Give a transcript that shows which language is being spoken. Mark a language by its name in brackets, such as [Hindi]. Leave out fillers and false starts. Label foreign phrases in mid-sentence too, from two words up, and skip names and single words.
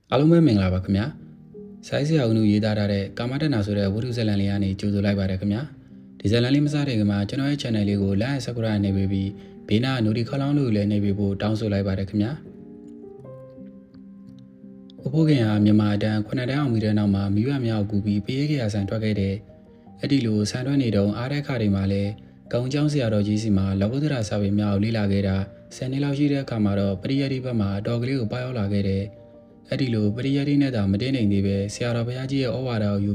[Burmese] အားလုံးပဲမင်္ဂလာပါခင်ဗျာဆိုင်းဆရာဦးနုရေးသားထားတဲ့ကာမတနာဆိုတဲ့ဝတ္ထုဇာတ်လမ်းလေးကနေကြိုဆိုလိုက်ပါတယ်ခင်ဗျာဒီဇာတ်လမ်းလေးမစတဲ့ကမှာကျွန်တော်ရဲ့ channel လေးကို [English] like and subscribe [Burmese] နေပြီးဘေးနား notification ခေါင်းလောင်းလို့လည်းနေပြီးဖို့တောင်းဆိုလိုက်ပါတယ်ခင်ဗျာဥပိုးခင်ဟာမြန်မာတန်း9တန်းအောင်ပြီးတဲ့နောက်မှာမိဘများကိုကူပြီးပေးခဲ့ရဆန်ထွက်ခဲ့တဲ့အဲ့ဒီလို ဆန်ထွက်နေတုန်းအားတဲ့ခါတွေမှာလည်းကောင်းကျောင်းဆရာတော်ကြီးစီမှာလောကုတ္တရာစာပေများကိုလေ့လာခဲ့တာ10နှစ်လောက်ရှိတဲ့အခါမှာတော့ပရိယတ်ဒီဘက်မှာအတော်ကလေးကိုပါရောက်လာခဲ့တဲ့အဲ့ဒီလိုပရိယတ်ဒီနဲ့သာမတင်းနိုင်သေးပဲဆရာတော်ဘုရားကြီးရဲ့ဩဝါဒကိုယူ